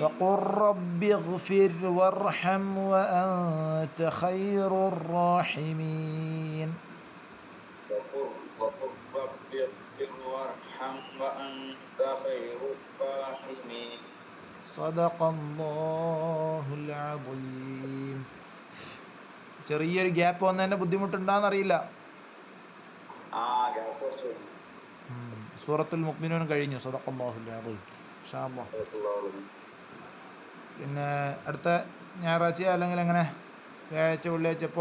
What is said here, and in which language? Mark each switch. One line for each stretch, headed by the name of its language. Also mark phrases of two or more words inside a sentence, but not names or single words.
Arabic: وقل رب اغفر وارحم وأنت خير الراحمين. وقل رب اغفر وارحم وأنت خير الراحمين. صدق الله العظيم.
Malayalam: ചെറിയൊരു ഗ്യാപ്പ് വന്നതിൻ്റെ ബുദ്ധിമുട്ടുണ്ടാകുന്നറിയില്ല. സൂറത്തുൽ മുഅ്മിനൂൻ കഴിഞ്ഞു.
Arabic: صدق الله العظيم. إن شاء الله.
Malayalam: പിന്നെ അടുത്ത ഞായറാഴ്ച അല്ലെങ്കിൽ എങ്ങനെ, വ്യാഴാഴ്ച വെള്ളിയാഴ്ച എപ്പോ?